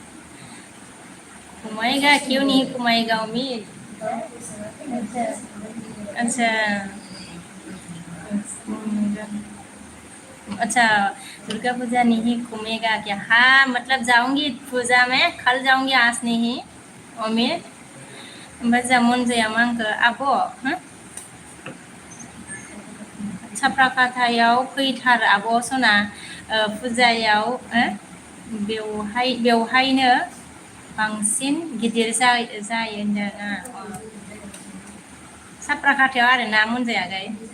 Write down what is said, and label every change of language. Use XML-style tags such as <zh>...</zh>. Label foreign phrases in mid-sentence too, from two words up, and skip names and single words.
<hi>घुमाएगा क्यों नहीं घुमाएगा उम्मीद अच्छा अच्छा दुर्गा पूजा नहीं घूमेगा क्या हाँ मतलब जाऊंगी पूजा में कल जाऊंगी आज नहीं उम्मीद</hi> <brx>ओमफ्राय जामुन जाया मा आंखो आब' हो साफ्राकाटायाव फैथार आब' सना फुजायाव बेवहायनो बांसिन गिदिर जायो होनदों साफ्राकाटायाव आरोना मोनजायाखै</brx>